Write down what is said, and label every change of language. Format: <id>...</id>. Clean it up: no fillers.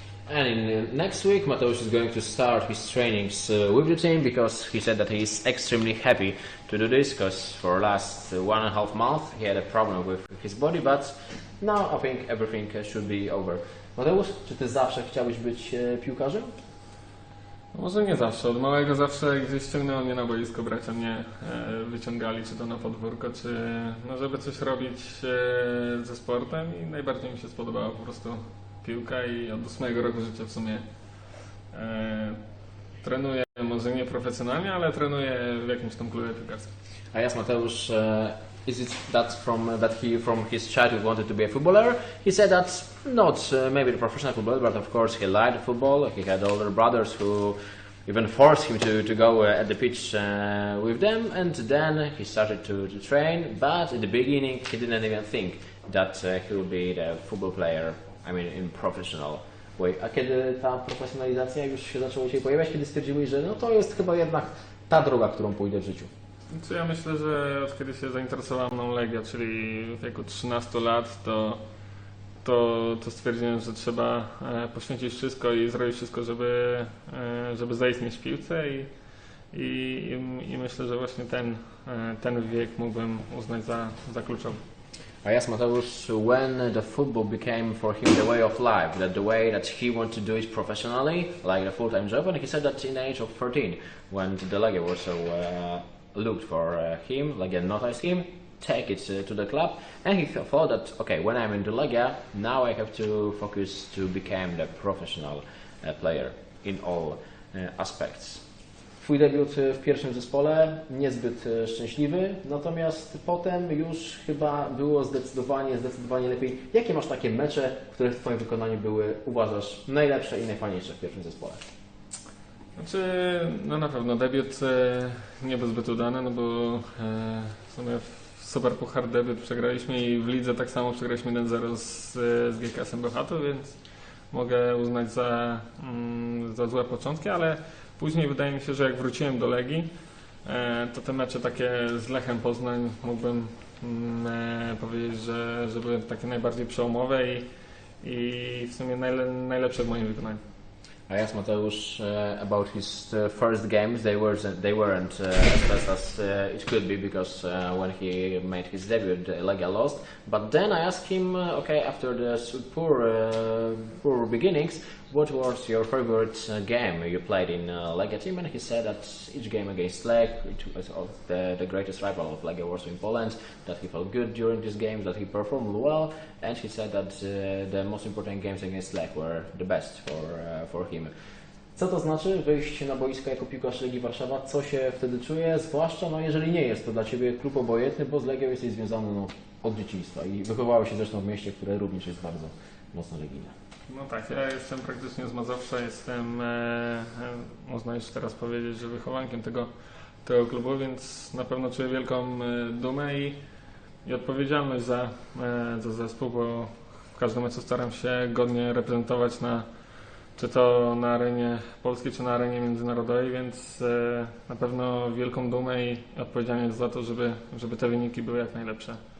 <en>And in next week, Mateusz is going to start his trainings with the team because he said that he is extremely happy to do this because for last 1.5 months he had a problem with his body, but now I think everything should be over.</en> <pl>Mateusz, czy ty zawsze chciałeś być piłkarzem? Może nie zawsze. Od małego zawsze gdzieś ściągnęło mnie na boisko, bracia mnie wyciągali, czy to na podwórko, czy no żeby coś robić ze sportem i najbardziej mi się spodobała po prostu piłka i od 8 roku życia w sumie trenuję, może nie profesjonalnie, ale trenuję w jakimś tam klubie piłkarskim.</pl> <en>I asked Mateusz, is it that he from his childhood wanted to be a footballer? He said that not maybe the professional footballer, but of course he liked football. He had older brothers who even forced him to go at the pitch with them, and then he started to train. But at the beginning, he didn't even think that he would be the football player. I mean, in professional way.</en> <pl>A kiedy ta profesjonalizacja już się zaczęła się pojawiać, kiedy stwierdziłeś, że no to jest chyba jednak ta droga, którą pójdę w życiu? Ja myślę, że od kiedy się zainteresowałem mną Legia, czyli w wieku 13 lat, to stwierdziłem, że trzeba poświęcić wszystko i zrobić wszystko, żeby zaistnieć w piłce i myślę, że właśnie ten wiek mógłbym uznać za kluczowy.</pl> <en>I asked Mateusz when the football became for him the way of life, that the way that he wanted to do it professionally, like a full-time job, and he said that in the age of 13, when the Legia Warsaw looked for him, Legia noticed him, take it to the club, and he thought that, okay, when I'm in the Legia, now I have to focus to become the professional player in all aspects.</en> <pl>Twój debiut w pierwszym zespole niezbyt szczęśliwy, natomiast potem już chyba było zdecydowanie lepiej. Jakie masz takie mecze, które w Twoim wykonaniu były, uważasz, najlepsze i najfajniejsze w pierwszym zespole? Znaczy, no na pewno debiut nie był zbyt udany, no bo w sumie w Superpuchar debiut przegraliśmy i w lidze tak samo przegraliśmy 1-0 z GKS-em Bełchatów, więc mogę uznać za złe początki, ale później wydaje mi się, że jak wróciłem do Legii, to te mecze takie z Lechem Poznań mógłbym powiedzieć, że były takie najbardziej przełomowe i w sumie najlepsze w moim wykonaniu.</pl> <en>I asked Mateusz about his first games. They weren't as best as it could be, because when he made his debut, Legia lost. But then I asked him, okay, after the poor beginnings, what was your favorite game you played in Legia team? And he said that each game against Leg, it was the greatest rival of Legia Warsaw in Poland, that he felt good during these games, that he performed well, and he said that the most important games against Leg were the best for him.</en> <pl>Co to znaczy wyjść na boisko jako piłkarz Legii Warszawa? Co się wtedy czuje? Zwłaszcza jeżeli nie jest to dla Ciebie klub obojętny, bo z Legią jesteś związany od dzieciństwa i wychowałeś się zresztą w mieście, które również jest bardzo mocno legijne. No tak, ja jestem praktycznie z Mazowsza, jestem, można już teraz powiedzieć, że wychowankiem tego klubu, więc na pewno czuję wielką dumę i odpowiedzialność za zespół, bo w każdym meczu staram się godnie reprezentować czy to na arenie polskiej, czy na arenie międzynarodowej, więc na pewno wielką dumę i odpowiedzialność za to, żeby te wyniki były jak najlepsze.</pl>